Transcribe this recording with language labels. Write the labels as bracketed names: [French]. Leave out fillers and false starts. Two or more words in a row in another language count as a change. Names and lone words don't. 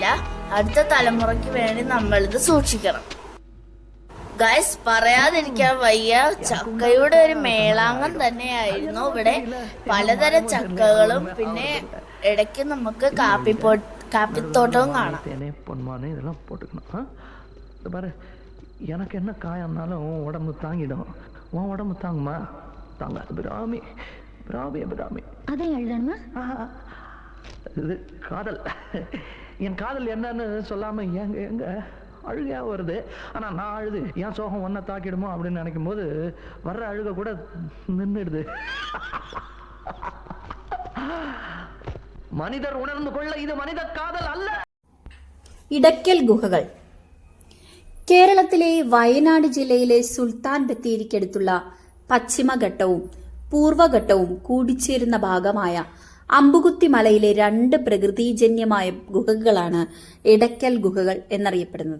[Malayalam] അടുത്ത തലമുറയ്ക്ക് വേണ്ടി നമ്മളിത് സൂക്ഷിക്കണം. ഗൈസ്, പറയാതിരിക്കാൻ വയ്യ, ചക്കയുടെ ഒരു മേളാങ്കം തന്നെയായിരുന്നു ഇവിടെ. പലതരം ചക്കകളും പിന്നെ ഇടയ്ക്ക് നമുക്ക് കാപ്പിത്തോട്ടവും കാണാം. [Tamil] எனக்கு என்ன காயம்னாலும் உடம்பு தாங்கிடும். உன் உடம்பு தாங்குமா? தாங்காது. பிராமி பிராமி பிராமி அதை எழுதணுமா? இது காதல். என் காதல் என்னன்னு சொல்லாம எங்க எங்க அழுகையா வருது. ஆனா நான் அழுது என் சோகம் ஒன்ன தாக்கிடுமோ அப்படின்னு நினைக்கும் போது வர்ற அழுக கூட நின்றுடுது. மனிதர் உணர்ந்து கொள்ள, இது மனித காதல் அல்ல. [Malayalam] ഇടയ്ക്കൽ ഗുഹകൾ കേരളത്തിലെ വയനാട് ജില്ലയിലെ സുൽത്താൻ ബത്തേരിക്കടുത്തുള്ള പശ്ചിമഘട്ടവും പൂർവ്വഘട്ടവും കൂടിച്ചേരുന്ന ഭാഗമായ അമ്പുകുത്തി മലയിലെ 2 പ്രകൃതിജന്യമായ ഗുഹകളാണ് ഇടയ്ക്കൽ ഗുഹകൾ എന്നറിയപ്പെടുന്നത്.